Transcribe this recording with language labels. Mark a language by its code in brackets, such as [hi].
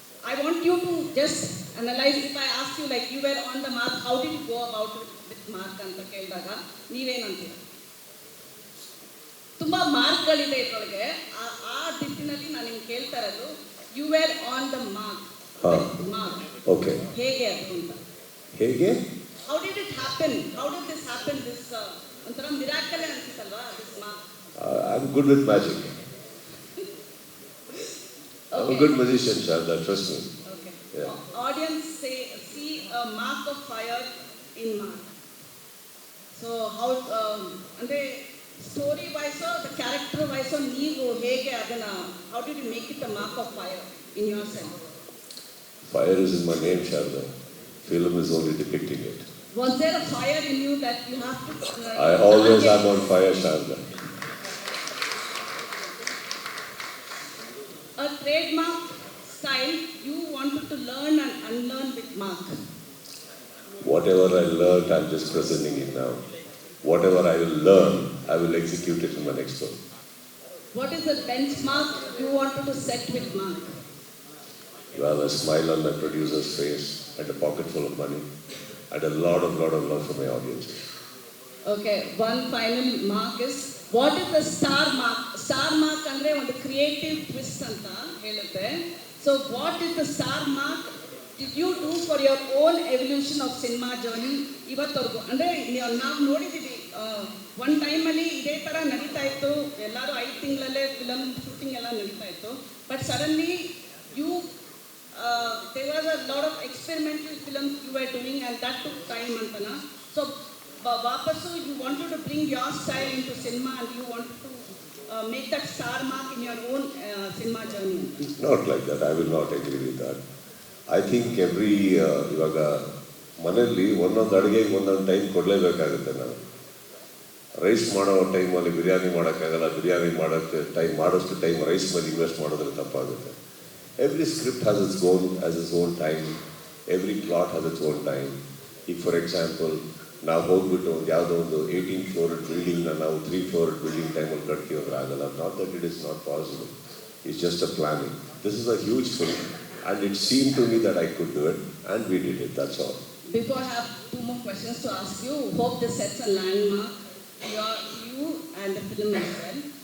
[en] I want you to just analyze. If I ask you like you were on the mark, how did you go about it with mark [kn] ಅಂತ ಕೇಳಿದಾಗ ನೀವೇನಂತೀರ? ತುಂಬ ಮಾರ್ಕ್ಗಳಿದೆ ಇದರೊಳಗೆ. ಆ ದಿಟ್ಟಿನಲ್ಲಿ ನಾನು ನಿಮ್ಗೆ ಕೇಳ್ತಾ ಇರೋದು [en] You were on the mark. Mark. Okay. [kn] ಹೇಗೆ ಅದು ಅಂತ? ಹೇಗೆ? [en] How did it happen? How did this happen? [kn] This ಒಂಥರ miracle ಅನ್ಸುತ್ತಲ್ವಾ this mark? [en] I'm good with magic. I'm a good magician, Sharda, trust me. Okay. Yeah. Audience see a mark of fire in Mark. So how ಅಂದ್ರೆ story wise or the character wise or [kn] ನೀವು ಹೇಗೆ ಅದನ್ನ [en] how did you make it a mark of fire in yourself? Fire is in my name, Sharda. Film is only depicting it. Was there a fire in you that you have to I always am on fire, Sharda. A trademark style you wanted to learn and unlearn with Mark. Whatever I learned, I'm just presenting it now. Whatever I will learn, I will execute it in my next film. What is the benchmark you wanted to set with Mark? Well, a smile on my producer's face and a pocket full of money and a lot of love from my audiences. Okay, one final mark is, what is the star mark? [kn] Star mark ಅಂದ್ರೆ ಒಂದು creative twist ಅಂತ ಹೇಳುತ್ತೆ. [en] So what is the star mark did you do for your own evolution of cinema journey ಇವತ್ತವರೆಗೂ? [kn] ಅಂದರೆ ನಾವು ನೋಡಿದ್ದೀವಿ one ಟೈಮಲ್ಲಿ ಇದೇ ಥರ ನಡೀತಾ ಇತ್ತು, ಎಲ್ಲರೂ 5 ತಿಂಗಳಲ್ಲೇ ಫಿಲಮ್ ಶೂಟಿಂಗ್ ಎಲ್ಲ ನಡೀತಾ ಇತ್ತು. [en] But suddenly you there was a lot of experimental films you were doing and that took time antana. So vapasu you wanted to bring your style into cinema and you wanted to make that star mark in your own cinema journey. Not like that. I will not agree with that. I think every [kn] ಇವಾಗ ಮನೆಯಲ್ಲಿ ಒಂದೊಂದು ಅಡುಗೆಗೆ ಒಂದೊಂದು time ಕೊಡಲೇಬೇಕಾಗುತ್ತೆ. ನಾವು rice ಮಾಡೋ ಟೈಮಲ್ಲಿ ಬಿರಿಯಾನಿ ಮಾಡೋಕ್ಕಾಗಲ್ಲ, ಬಿರಿಯಾನಿ ಮಾಡೋಕ್ಕೆ ಮಾಡೋಷ್ಟು ಟೈಮ್ ರೈಸ್ ಮೇಲೆ ಇನ್ವೆಸ್ಟ್ ಮಾಡಿದ್ರೆ ತಪ್ಪಾಗುತ್ತೆ. [en] Every script has its own time. Every plot has its own time. If for example, [kn] ನಾವು ಹೋಗ್ಬಿಟ್ಟು ಒಂದು ಯಾವುದೋ ಒಂದು 18 ಫ್ಲೋರ್ ಬಿಲ್ಡಿಂಗ್ನ ನಾವು 3 ಫ್ಲೋರ್ ಬಿಲ್ಡಿಂಗ್ ಟೈಮಲ್ಲಿ ಕಟ್ತೀವಿ ಅಂದ್ರೆ ಆಗಲ್ಲ. [en] Not that it is not possible. It's just a planning. This is a huge film and it seemed to me that I could do it and we did it. That's all. Before I have 2 more questions to ask you, hope this sets a landmark you and the film as well.